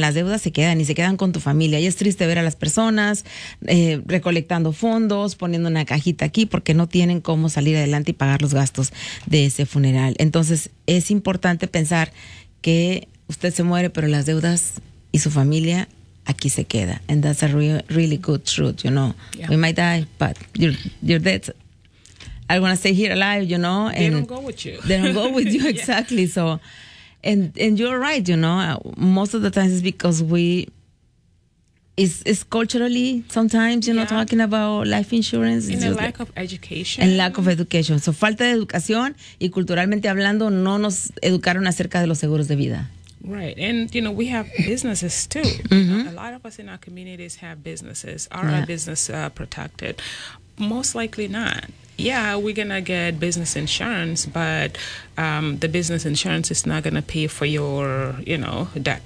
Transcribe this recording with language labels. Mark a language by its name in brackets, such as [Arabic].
[Spanish] Las deudas se quedan y se quedan con tu familia. Y es triste ver a las personas recolectando fondos, poniendo una cajita aquí, porque no tienen cómo salir adelante y pagar los gastos de ese funeral. Entonces, es importante pensar que usted se muere, pero las deudas y su familia aquí se queda. [English] And that's a really good truth, you know. Yeah. We might die, but your debts are going to stay here alive, you know. They don't go with you. They don't go with you, exactly. Yeah. So, and you're right, you know. Most of the times it's because it's culturally sometimes, you know, talking about life insurance. And a lack of education. And lack of education. [Spanish] So, falta de educación y culturalmente hablando, no nos educaron acerca de los seguros de vida. [English] Right. And, you know, we have businesses too. Mm-hmm. A lot of us in our communities have businesses. Are our businesses protected? Most likely not. Yeah, we're going to get business insurance, but the business insurance is not going to pay for your, you know, debt.